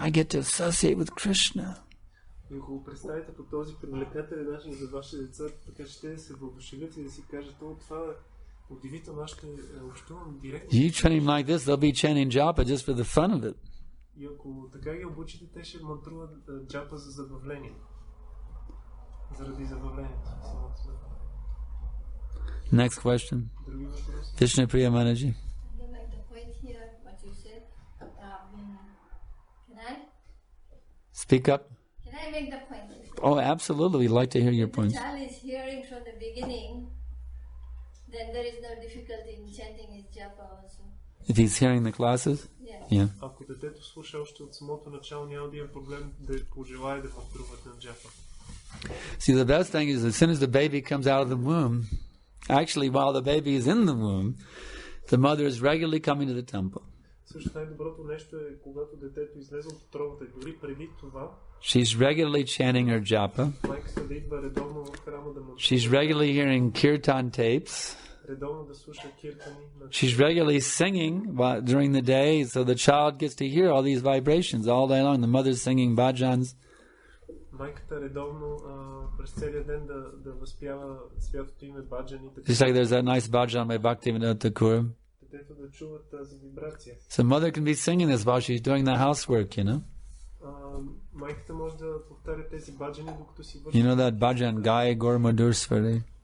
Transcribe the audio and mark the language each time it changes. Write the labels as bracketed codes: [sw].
[en] I get to associate with Krishna. [bg] И ако го представите по този привлекателен начин за вашите деца, така ще да се въодушевят и да си кажат, това е удивително, аз ще общувам директно. [en] You train them like this, they'll be chanting japa just for the fun of it. [bg] И ако така ги обучите, те ще мантруват джапа за забавление. Заради забавлението. [en] Next question. Krishna Priya Manaji. I don't like the point here, what you said. Can I? Speak up. Can I make the point? Oh, absolutely. We'd like to hear your If points. the child is hearing from the beginning, then there is no difficulty in chanting his japa also. If he's hearing the classes? Yeah. [bg] Ако детето слуша още от самото начало, няма да има проблем да пожелае да мантруват на джапа. [en] See, the best thing is as soon as the baby comes out of the womb, actually while the baby is in the womb, the mother is regularly coming to the temple. [bg] Също най-доброто нещо е, когато детето излезе от утробата, дори преди това, [en] she's regularly chanting her japa. [bg] майката да идва редовно в храма да мантрува. [en] She's regularly hearing kirtan tapes. [bg] Редовно да слуша киртани. [en] She's regularly singing during the day, so the child gets to hear all these vibrations all day long. The mother's singing bhajans. [bg] Майката редовно през целия ден да възпява святото име баджани. [en] Just like there's that nice bhajan by Bhaktivinoda Thakur. [bg] Детето да чува тази вибрация. [en] So mother can be singing this while she's doing the housework, you know. [bg] Майката може да повтаря тези баджани, докато си върши. [en] You know that bhajan, Gai Gaur Madhur Svare?